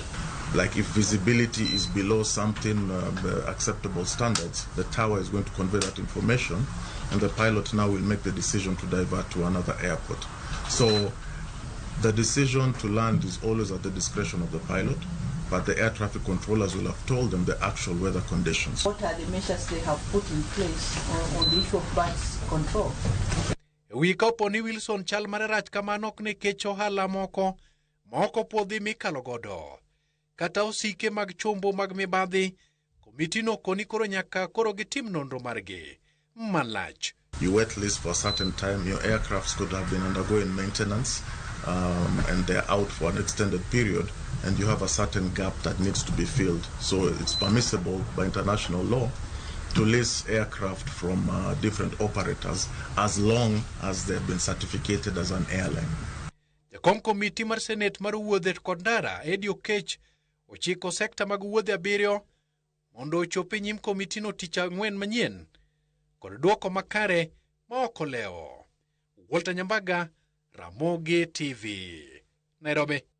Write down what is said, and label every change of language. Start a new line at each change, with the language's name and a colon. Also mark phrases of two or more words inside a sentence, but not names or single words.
English: Like if visibility is below something acceptable standards, the tower is going to convey that information and the pilot now will make the decision to divert to another airport. So the decision to land is always at the discretion of the pilot, but the air traffic controllers will have told them the actual weather conditions. What are the measures they have put in place on the issue of birds control?
Luo (Kenya and Tanzania): Wi kopo ni Wilson chal marach kamano ne kech ohala moko podhi mikalo godo kata osike mag chombo mag mibadhi, komiti no koni koro nyaka koro gitim nonro margi malach.
English: You wet lease for a certain time, your aircrafts could have been undergoing maintenance and they're out for an extended period, and you have a certain gap that needs to be filled. So it's permissible by international law to lease aircraft from different operators as long as they've been certificated as an airline.
Luo (Kenya and Tanzania): Jakom komiti mar Senate mar wuodhe kod ndara Eddie Okech ochiko sekta mag wuodhe 7 mondo ochopi nyim komiti no tich ang'wen manyien kod dwoko makare ma ok olewo. Walter Nyambaga, Ramogi TV, Nairobi.